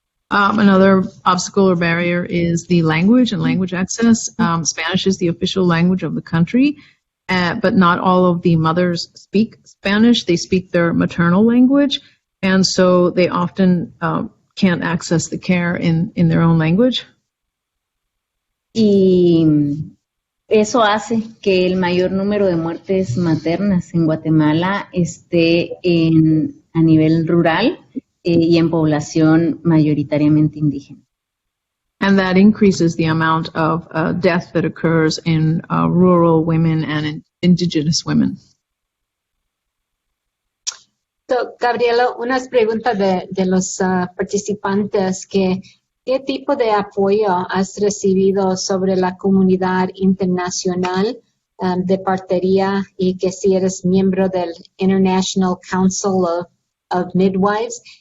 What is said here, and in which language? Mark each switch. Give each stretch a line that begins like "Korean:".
English: Another obstacle or barrier is the language and language access. Spanish is the official language of the country, but not all of the mothers speak Spanish. They speak their maternal language, and so they often can't access the care in their own language.
Spanish: Y eso hace que el mayor número de muertes maternas en Guatemala esté a nivel rural y en población mayoritariamente indígena.
English: And that increases the amount of death that occurs in rural women and in indigenous women.
Spanish: So, Gabriela, unas preguntas de los participantes. ¿Qué tipo de apoyo has recibido sobre la comunidad internacional de partería, y que si eres miembro del International Council of Midwives?